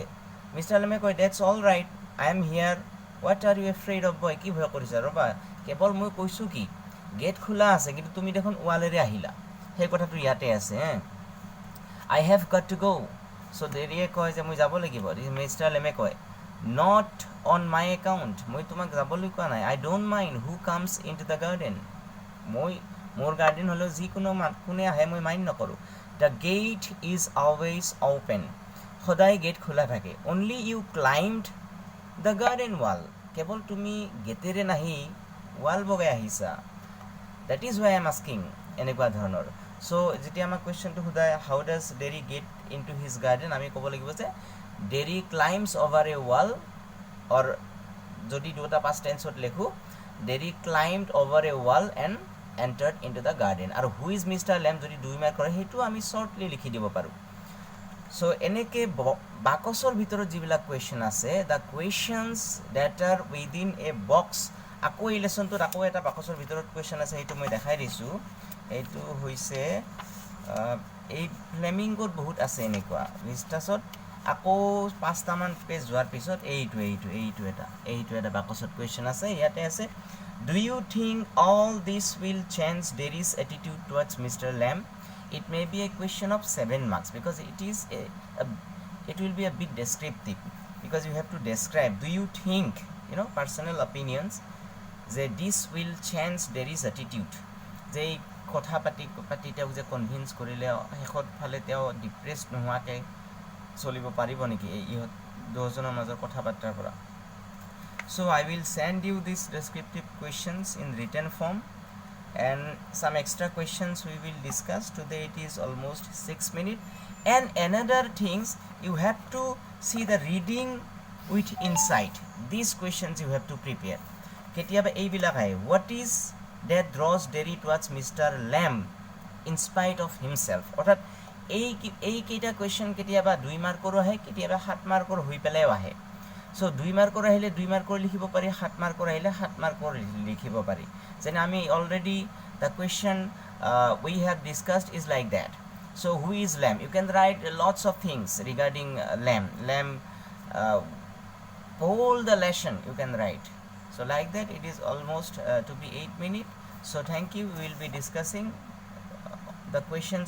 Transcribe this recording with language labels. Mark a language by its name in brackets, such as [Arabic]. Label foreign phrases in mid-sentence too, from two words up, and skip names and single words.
[Assamese] মিষ্টাৰ লেমে কয়, [English] that's all right, I am here, what are you afraid of boy, [Assamese] কি ভয় কৰিছা, ৰ'বা, কেৱল মই কৈছোঁ কি, গেট খোলা আছে, কিন্তু তুমি দেখোন ৱালেৰে আহিলা, সেই কথাটো ইয়াতে আছে। [English] I have got to go', [Assamese] সো দেৰিয়ে কয় যে মই যাব লাগিব মিষ্টাৰ লেমে কয় [English] not on my account [Assamese] মই তোমাক যাবলৈ কোৱা নাই [English] I don't mind who comes in to the garden [Assamese] মই মোৰ গাৰ্ডেন হ'লেও যিকোনো কোনে আহে মই মাইণ্ড নকৰোঁ [English] the gate is always open [Assamese] সদায় গেট খোলা থাকে [English] only you climbed the garden wall [Assamese] কেৱল তুমি গেটেৰে নাহি ৱাল বগাই আহিছা [English] that is why I am asking [Assamese] এনেকুৱা ধৰণৰ চ' যেতিয়া আমাক কুৱেশ্যনটো সোধায় [English] how does Derry get in to his garden [Assamese] আমি ক'ব লাগিব যে [English] Derry climbs over a wall or [Assamese] যদি দুটা [English] past tense [Assamese] লিখোঁ [English] Derry climbed over a wall and entered in to the garden [Assamese] আৰু [English] who is Mr Lamb [Assamese] যদি 2 মাৰ্ক কৰে সেইটো আমি শ্বৰ্টলি লিখি দিব পাৰোঁ চ' এনেকৈ বাকচৰ ভিতৰত যিবিলাক কুৱেশ্যন আছে [English] the questions that are within a box [Assamese] আকৌ এই লেচনটোত আকৌ এটা বাকচৰ ভিতৰত কুৱেশ্যন আছে সেইটো মই দেখাই দিছোঁ এইটো হৈছে এই ফ্লেমিংগোত বহুত আছে এনেকুৱা ভিষ্টাছত আকৌ 5টামান পেজ যোৱাৰ পিছত এইটো এটা বাকচত কুৱেশ্যন আছে ইয়াতে আছে [English] do you think all this will change Derry's attitude towards Mr Lamb it may be a question of 7 marks because it will be a bit descriptive because you have to describe do you think personal opinions that this will change there is attitude যে [Assamese] কথা পাতি তেওঁ যে কনভিন্স কৰিলে শেষত ফালে তেওঁ ডিপ্ৰেছ নোহোৱাকে চলিব পাৰিব নেকি ইহঁত দুজনৰ মাজৰ কথা বাৰ্তাৰ পৰা [English] so I will send you these descriptive questions in written form and some extra questions we will discuss today it is almost 6 minutes and another things you have to see the reading with insight these questions you have to prepare [Assamese] কেতিয়াবা এই বিলাক হয় [English] what is that draws Derry towards Mr. Lamb in spite of himself orthat [Assamese] এই কেইটা question কেতিয়াবা 2 মাৰ্কৰ আহে কেতিয়াবা 7 মাৰ্কৰ হৈ পেলাই আহে so 2 মাৰ্কৰ আহিলে 2 মাৰ্কৰ লিখিব পাৰি 7 মাৰ্কৰ আহিলে 7 মাৰ্কৰ লিখিব পাৰি যেনে আমি [English] already the question we have discussed is like that so who is lamb you can write lots of things regarding lamb whole the lesson you can write so like that it is almost to be 8 minutes so thank you we will be discussing the questions